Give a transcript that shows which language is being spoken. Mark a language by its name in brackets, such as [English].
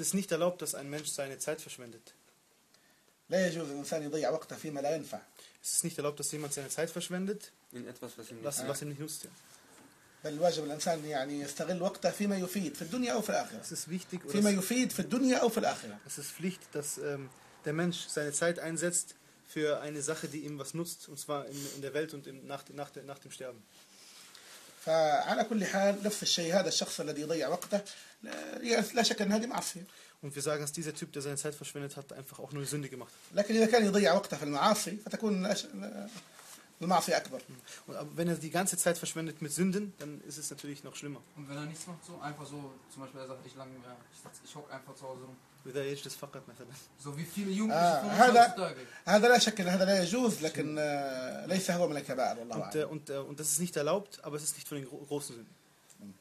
[German] ist nicht erlaubt, dass ein Mensch seine Zeit verschwendet. Es ist nicht erlaubt, dass jemand seine Zeit verschwendet, was ihm nicht nutzt. [Arabic] بل واجب الإنسان يعني يستغل وقته فيما يفيد في الدنيا أو في الآخرة. [German] Es ist wichtig, [Arabic] فيما يفيد في الدنيا أو في الآخرة. [German] Es ist Pflicht, dass der Mensch seine Zeit einsetzt für eine Sache, die ihm was nutzt, und zwar in der Welt und nach dem Sterben. [Arabic] فعلى كل حال نفس الشيء هذا الشخص الذي يضيع وقته لا شك أن هذه معصية. [German] Und wir sagen, dass dieser Typ, der seine Zeit verschwendet hat, einfach auch nur eine Sünde gemacht hat. [Arabic] لكن إذا كان يضيع وقته في المعاصي فتكون المعصية أكبر. [German] Und wenn er die ganze Zeit verschwendet mit Sünden, dann ist es natürlich noch schlimmer. Und wenn er nichts macht, so einfach so, zum Beispiel er sagt, ich hocke einfach zu Hause rum. With the age is fakat مثلا. So wie viele Jugendliche [Arabic] هذا لا شك ان هذا لا يجوز لكن ليس هو من الكبائر والله اعلم. [German] Und das ist nicht erlaubt, aber es ist nicht von den großen Sünden.